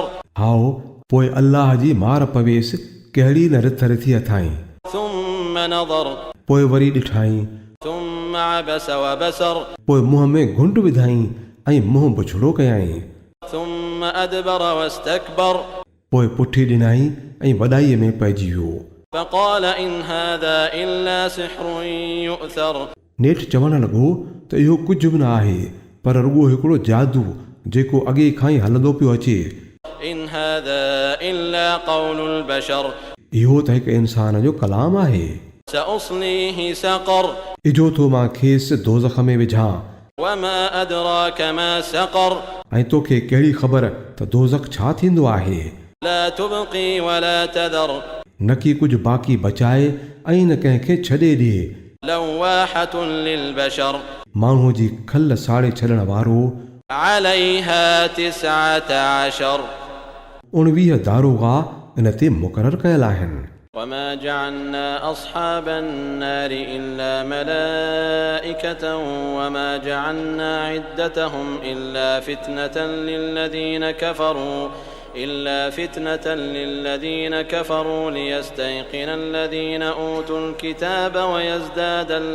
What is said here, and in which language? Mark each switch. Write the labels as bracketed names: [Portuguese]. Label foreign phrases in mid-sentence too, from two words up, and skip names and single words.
[Sindhi] हाओ, पोइ अल्लाह जी मार पवेसि कहिड़ी न रिथ रिथीअ थाई। [Arabic] ثم نظر, [Sindhi] पोइ वरी ॾिठाई, [Arabic] ثم عبس وبسر, [Sindhi] पोइ मुंहं में घुंड विधाई ऐं मुंहुं बुछड़ो कयाई। [Arabic] ثم أدبر واستكبر, [Sindhi] पोइ पुठी ॾिनाई ऐं वॾाईअ में पइजी वियो। [Arabic] فقال إن هذا إلا سحر يؤثر, [Sindhi] नेठि चवणु लॻो त इहो कुझु बि न आहे पर रुॻो हिकिड़ो जादू जेको अॻे खां ई हलंदो पियो अचे। [Arabic] إن هذا إلا قول البشر, [Sindhi] इहो त हिकु इंसान जो कलाम आहे। [Arabic] سأصليه سقر, [Sindhi] इजो थो मां खेसि दोज़ख में विझां। [Arabic] وما أدراك ما سقر, [Sindhi] ऐं तोखे कहिड़ी ख़बर त दोज़ख छा थींदो आहे। [Arabic] لا تبقي ولا تذر, [Sindhi] न की कुझु बाक़ी बचाए ऐं न कंहिंखे छॾे ॾिए। [Arabic] لواحة للبشر, [Sindhi] माण्हूअ जी खल साड़े छॾण वारो। [Arabic] عليها تسعة عشر, [Sindhi] 19 दारोगा इन ते मुक़ररु कयल आहिनि। [Arabic] وما جعلنا أصحاب النار إلا ملائكة وما جعلنا عدتهم إلا فتنة للذين كفروا ليستيقن الذين أوتوا الكتاب ويزداد